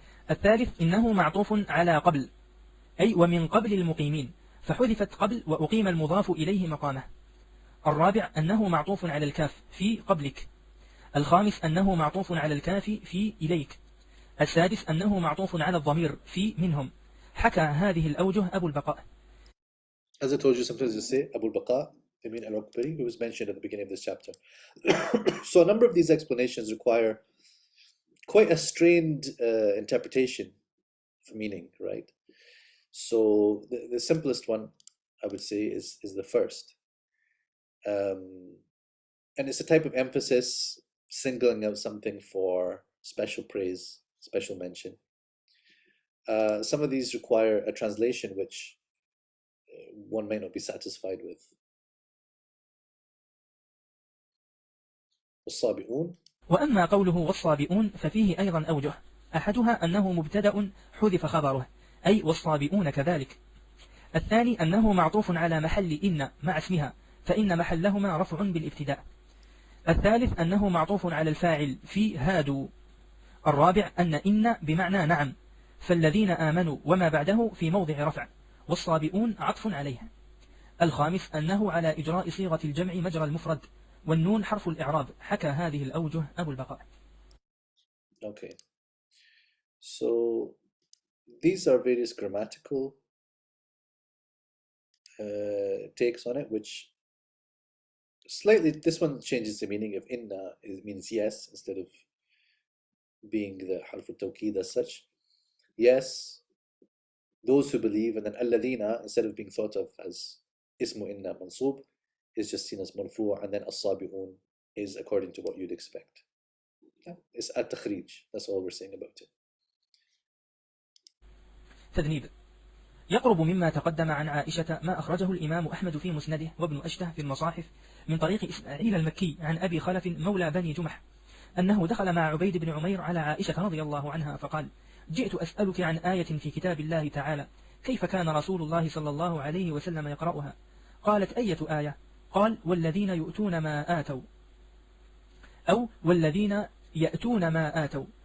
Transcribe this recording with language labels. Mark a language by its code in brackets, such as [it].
[ar] الثالث إنه معطوف على قبل، أي ومن قبل المقيمين، فحذفت قبل وأقيم المضاف إليه مقامه. الرابع أنه معطوف على الكاف في قبلك. الخامس أنه معطوف على الكاف في إليك. السادس أنه معطوف على الضمير في منهم. حكى هذه الأوجه أبو البقاء. [en] As I told you, sometimes you say Abu al-Baqa, Amin al-Uqbari, who was mentioned at the beginning of this chapter. So a number of these explanations require quite a strained interpretation of meaning, right? So the simplest one, I would say, is the first. And it's a type of emphasis, singling out something for special praise, special mention. Some of these require a translation which one might not be satisfied with. [ar] والصابئون. وأما قوله والصابئون ففيه أيضا أوجه، أحدها أنه مبتدأ حذف خبره، أي والصابئون كذلك. الثاني أنه معطوف على محل إن مع اسمها، فإن محلهما رفع بالابتداء. الثالث أنه معطوف على الفاعل في هادوا. الرابع أن إن بمعنى نعم، فالذين آمنوا وما بعده في موضع رفع، والصابئون عطف عليها. الخامس أنه على إجراء صيغة الجمع مجرى المفرد، والنون حرف الإعراب. حكى هذه الأوجه أبو البقاء. [en] Okay. So these are various grammatical takes on it, which slightly, this one changes the meaning of inna. It means yes instead of being the harf al-tawqid as such. Yes, those who believe, and then alladhina, instead of being thought of as ismu inna mansub, is just seen as marfu', and then as-sabi'un is according to what you'd expect. It's at-takhrij. That's all we're saying about it. [ar] تذنيب. يقرب مما تقدم عن عائشة ما أخرجه الإمام أحمد في مسنده وابن أشته في المصاحف من طريق إسماعيل المكي عن أبي خلف مولى بني جمح أنه دخل مع عبيد بن عمير على عائشة رضي الله عنها فقال: جئت أسألك عن آية في كتاب الله تعالى، كيف كان رسول الله صلى الله عليه وسلم يقرأها؟ قالت: أية آية؟ قال: والذين يؤتون ما آتوا، أو والذين يأتون ما آتوا.